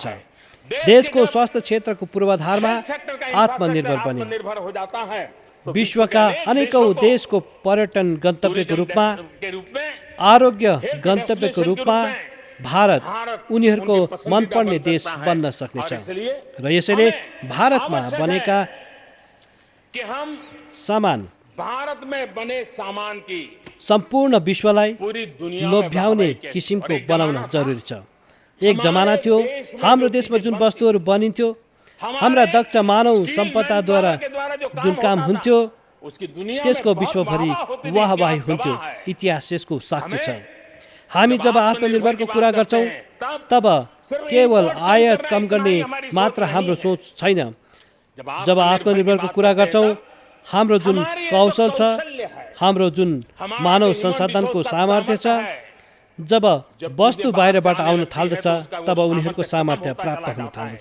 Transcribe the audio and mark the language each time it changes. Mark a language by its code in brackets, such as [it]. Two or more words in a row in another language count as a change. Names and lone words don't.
[ne] देशको स्वास्थ्य क्षेत्रको पूर्वाधारमा आत्मनिर्भर बने विश्वका अनेकौं देशको पर्यटन गन्तव्यको रूपमा, आरोग्य गन्तव्यको रूपमा भारत उनीहरूको मनपर्ने देश बन्न सक्नेछ र यसैले भारतमा बनेका [hi] कि हम सामान भारत में बने सामान की [ne] सम्पूर्ण विश्वलाई [hi] पूरी दुनिया में [ne] लोभ्याउने [hi] बढ़ावा [ne] किसिमको [hi] और एक [ne] बनाउन [hi] जमाना था, [ne] जरुरी छ। एक जमाना थियो हाम्रो देशमा जुन वस्तुहरू बनिन्थ्यो हाम्रा दक्ष मानव सम्पदाद्वारा जुन काम हुन्थ्यो [hi] उसकी दुनिया में [ne] त्यसको [hi] बहुत [ne] विश्वभरि [hi] वाहवाह होती थी, [ne] वाहवाही [hi] इतिहास [ne] हुन्थ्यो। [hi] गवाह है। [ne] इतिहास यसको साक्षी छ। [hi] हमें [ne] हामी [hi] जब [ne] जब आत्मनिर्भरको कुरा गर्छौँ तब केवल आयात कम गर्ने मात्र हाम्रो सोच छैन। जब आत्मनिर्भरको कुरा गर्छौँ हाम्रो जुन कौशल छ, हाम्रो जुन मानव संसाधनको सामर्थ्य छ, जब वस्तु बाहिरबाट आउन थाल्दछ तब उनीहरूको सामर्थ्य प्राप्त हुन थाल्दछ।